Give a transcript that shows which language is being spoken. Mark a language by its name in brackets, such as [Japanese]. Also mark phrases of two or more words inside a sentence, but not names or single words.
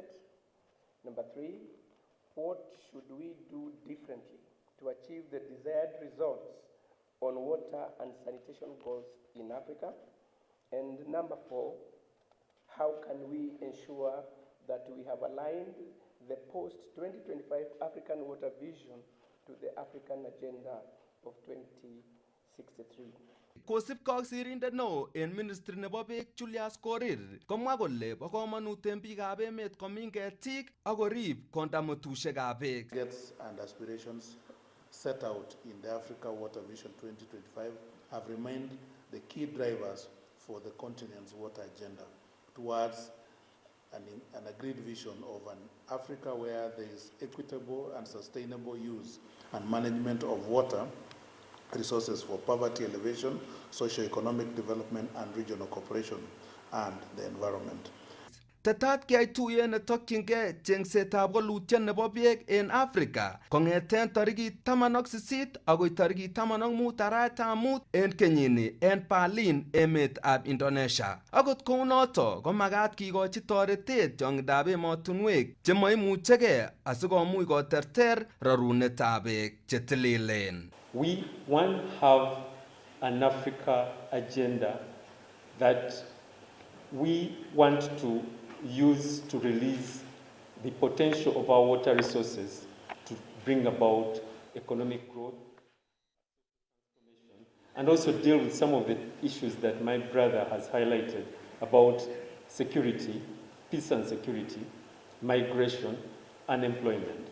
[English] Number three, what should we do differently to achieve the desired results on water and sanitation goals in Africa? And number four, how can we ensure that we have aligned the post-2025 African Water Vision to the African Agenda of 2060? [Kalenjin] Kosipke ak sirindet neo en ministry nebo beek Julius Korir komwa kole bo komonut en biikab emet komin ketik ak korib kondamutusiekab beek. [English] Targets and aspirations set out in the Africa Water Vision 2025 have remained the key drivers for the continent's water agenda towards an agreed vision of an Africa where there is equitable and sustainable use and management of water resources for poverty elevation, socio-economic development and regional cooperation and the environment. [Kalenjin] Tetat kiyai tuyet netokyingei chengsetab walutiet nebo beek en Afrika kong'eten tarikit 18 agoi tarikit 15 arawetab mut en kenyini en Berlin, emetab Indonesia. Akot kounoto ko magat kikochi toretet tiong'indab emotunwek chemoimuchegei asikomuch koterter rorunetab beek chetililen. [English] We want to have an Africa agenda that we want to use to release the potential of our water resources to bring about economic growth and also deal with some of the issues that my brother has highlighted about security, peace and security, migration, unemployment.